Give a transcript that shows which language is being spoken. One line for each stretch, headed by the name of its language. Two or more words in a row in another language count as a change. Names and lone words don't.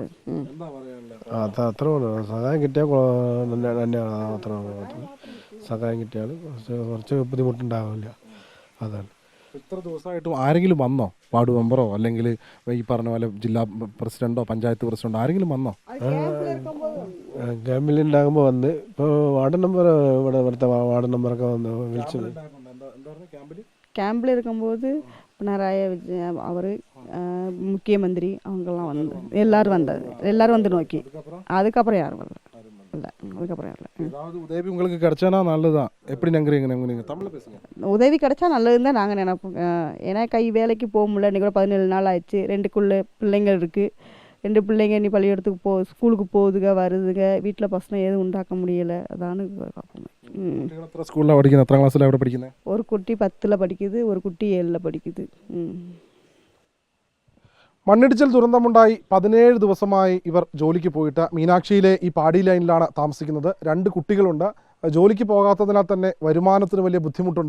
Malayalam: അത്ര സഹായം കിട്ടിയാൽ സഹായം കിട്ടിയാൽ കുറച്ച് ബുദ്ധിമുട്ടുണ്ടാവില്ല. അതാണ്. ഇത്ര ദിവസമായിട്ടും ആരെങ്കിലും വന്നോ? വാർഡ് മെമ്പറോ അല്ലെങ്കിൽ ഈ പറഞ്ഞ പോലെ ജില്ലാ പ്രസിഡന്റോ പഞ്ചായത്ത് പ്രസിഡന്റോ ആരെങ്കിലും വന്നോ? ക്യാമ്പിലുണ്ടാകുമ്പോൾ വന്ന് ഇപ്പോൾ വാർഡ് നമ്പർ ഇവിടുത്തെ വാർഡ് നമ്പറൊക്കെ വന്ന് വിളിച്ചു.
Tamil: கேம்பில் இருக்கும்போது பினராயி விஜயன் அவர் முக்கியமந்திரி அவங்கெல்லாம் வந்து எல்லாரும் வந்து நோக்கி. அதுக்கப்புறம் யாரும் வரல. உதவி உங்களுக்கு கிடைச்சானா நல்லதா? எப்படி நினைக்கிறீங்க? தமிழ்ல பேசுங்க. உதவி கிடைச்சா நல்லதுன்னு தான் நாங்கள் நினைப்போம். ஏன்னா வேலைக்கு போக முடியல. இன்றைக்கி கூட 17 நாள் ஆயிடுச்சு. 2 பிள்ளைங்க இருக்குது. 2 பிள்ளைங்க இனி பள்ளிக்கூடத்துக்கு ஸ்கூலுக்கு போகுதுங்க வருதுங்க. வீட்டில் பசங்க எதுவும் உண்டாக்க முடியலை. அதானு பார்ப்போம்.
Malayalam: സ്കൂളിലാണ് പഠിക്കുന്നത്? എത്ര ക്ലാസ്സിലാണ് അവിടെ പഠിക്കുന്നത്? ഒരു കുട്ടി 10ൽ പഠിക്കുന്നത്, ഒരു കുട്ടി 7ൽ പഠിക്കുന്നത്. മണ്ണിടിച്ചിൽ ദുരന്തമുണ്ടായി 17 ദിവസമായി ഇവർ ജോലിക്ക് പോയിട്ട് മീനാക്ഷിയിലെ ഈ പാടി ലൈനിലാണ് താമസിക്കുന്നത്. 2 കുട്ടികളുണ്ട്. ജോലിക്ക് പോകാത്തതിനാൽ തന്നെ വരുമാനത്തിന് വലിയ ബുദ്ധിമുട്ടുണ്ട്.